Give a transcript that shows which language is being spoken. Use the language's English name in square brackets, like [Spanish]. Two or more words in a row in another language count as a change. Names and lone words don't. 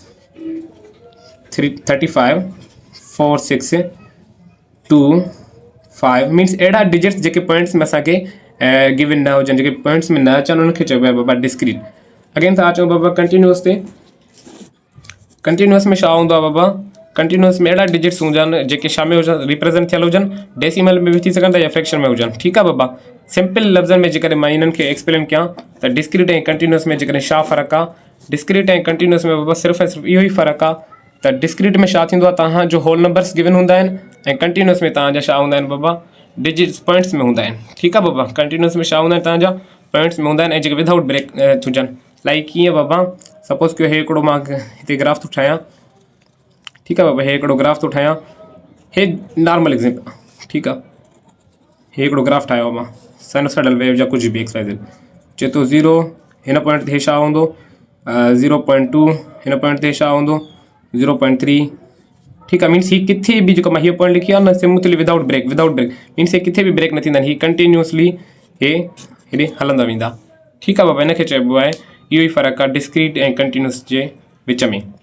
[Sindhi] 35 4 6 2 5 मीन्स अहिड़ा डिजिट्स जेके पॉइंट्स में असांखे गिवन न हुजनि जेके पॉइंट्स में न अचनि उनखे चइबो आहे बाबा डिस्क्रीट अगेन था अचूं बाबा कंटिन्यूअस ते कंटिन्यूअस में छा हूंदो आहे बाबा कंटिन्यूअस में अहिड़ा डिजिट्स हुजनि जेके छा में हुजनि रिप्रेज़ेंट थियल हुजनि डेसिमल में बि थी सघनि था या फ्रैक्शन में हुजनि ठीकु आहे बाबा सिंपल लफ़्ज़नि में जेकॾहिं मां इन्हनि खे एक्सप्लेन कयां त डिस्क्रीट ऐं कंटिन्यूअस में जेकॾहिं छा फ़र्क़ु आहे डिस्क्रीट ऐं कंटिन्यूअस में बाबा सिर्फ़ु ऐं सिर्फ़ु इहो ई फ़र्क़ु आहे त डिस्क्रीट में छा थींदो आहे तव्हांजो [English] whole numbers [Sindhi] गिवन हूंदा आहिनि ऐं कंटिन्यूअस में तव्हांजा छा हूंदा आहिनि बाबा डिजिट्स पॉइंट्स में हूंदा आहिनि ठीकु आहे बाबा कंटिन्यूअस में छा हूंदा आहिनि तव्हांजा पॉइंट्स में हूंदा आहिनि ऐं जेके [English] without break [Sindhi] हुजनि लाइक कीअं बाबा सपोज़ कयो हे हिकिड़ो मां हिते ग्राफ थो ठाहियां ठीकु आहे बाबा हे हिकिड़ो ग्राफ थो ठाहियां हे [English] normal example [Sindhi] ठीकु आहे हे हिकिड़ो ग्राफ ठाहियो आहे मां [English] sinusoidal wave [Sindhi] या कुझु बि एक्सरसाइज़ चए थो 0 हिन पॉइंट ते छा हूंदो 0.2 हिन पॉइंट ते छा हूंदो 0.3 ठीकु आहे मीन्स ही किथे बि जेको मां हीअ पॉइंट लिखी आहे न [English] smoothly without break [Sindhi] मीन्स हे किथे बि ब्रेक न थींदा आहिनि ही कंटिन्यूअसली हे हेॾे हलंदा वेंदा ठीकु आहे बाबा हिनखे चइबो आहे इहो ई फ़र्क़ु आहे डिस्क्रीट ऐं कंटिन्यूअस जे विच में